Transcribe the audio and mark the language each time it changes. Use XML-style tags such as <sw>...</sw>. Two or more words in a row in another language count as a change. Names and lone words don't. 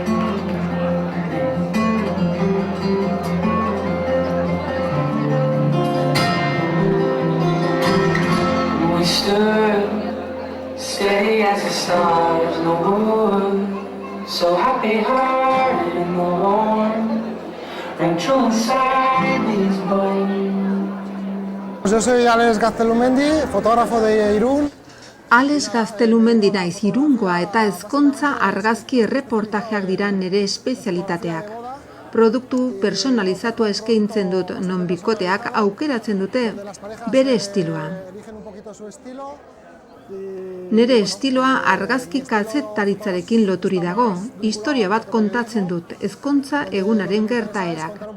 <en>We stood steady as the stars in the wood, so happy-hearted in the warm, rang true inside these bones.</en> <es>Yo soy Alex Gaztelumendi, fotógrafo de Irún.</es> <eu>Alex Gaztelumendi naiz, Irungoa eta ezkontza argazki erreportajeak dira nire espezialitateak. Produktu personalizatua eskaintzen dut, non bikoteak aukeratzen dute bere estiloa. Nire estiloa argazki kazetaritzarekin loturi dago, historia bat kontatzen dut, ezkontza egunaren gertaerak.</eu>